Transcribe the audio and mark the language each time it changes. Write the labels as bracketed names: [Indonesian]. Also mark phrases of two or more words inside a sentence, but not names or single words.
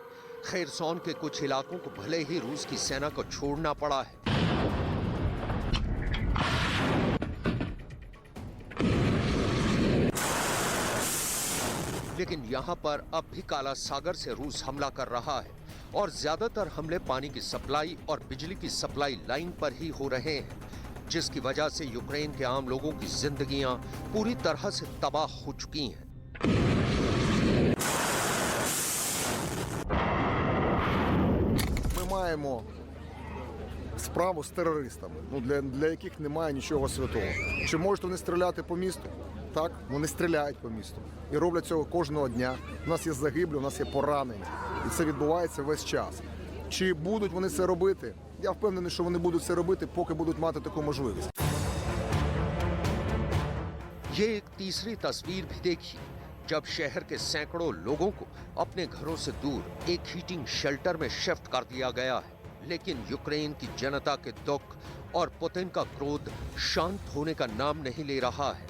[Hindi] खेरसॉन के कुछ इलाकों को भले ही रूस की सेना को छोड़ना पड़ा है, लेकिन यहां पर अब भी काला सागर से रूस हमला कर रहा है और ज्यादातर हमले पानी की सप्लाई और बिजली की [English] supply line [Hindi] पर ही हो रहे हैं, जिसकी वजह से यूक्रेन के आम लोगों की जिंदगियां पूरी तरह से तबाह हो चुकी हैं। [Ukrainian] Ми маємо справу з терористами, для яких немає нічого святого. Чи можуть вони стріляти по місту? Так, вони стріляють по місту. І роблять цього кожного дня. У нас є загиблі, у нас є поранені. І це відбувається весь час. Чи будуть вони це робити? Я впевнений, що вони будуть це робити, поки будуть мати таку можливість. [Hindi] ये एक तीसरी तस्वीर भी देखिए, जब शहर के सैकड़ों लोगों को अपने घरों से दूर एक [English] heating shelter [Hindi] में शिफ्ट कर दिया गया है, लेकिन यूक्रेन की जनता के दुख और पुतिन का क्रोध शांत होने का नाम नहीं ले रहा है।